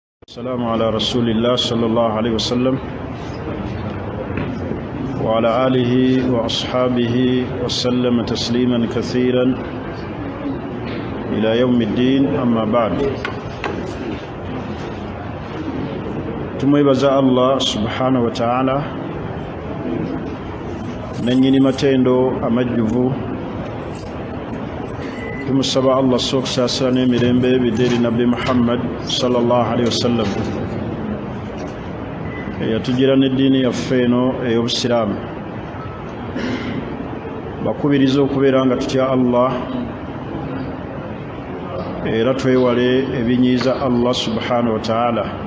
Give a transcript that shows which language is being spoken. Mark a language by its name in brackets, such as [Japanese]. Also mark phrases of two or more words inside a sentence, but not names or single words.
[Arabic] السلام على رسول الله صلى الله عليه وسلم وعلى آله وأصحابه وسلم تسليما كثيرا إلى يوم الدين أما بعد [Ganda] tumwebaza Allah [Arabic] سبحانه وتعالى [Ganda] nanyini matendo amajjuvu tumusaba Allah sokusasira n'emirembe bideri Nabi Muhammad [Arabic] صلى الله عليه وسلم [Ganda] yatugira n'eddiini yaffe eno ey'obusiraamu bakubiriza okubeera nga tutya Allah era twewale ebinyiiza Allah [Arabic] سبحانه وتعالى.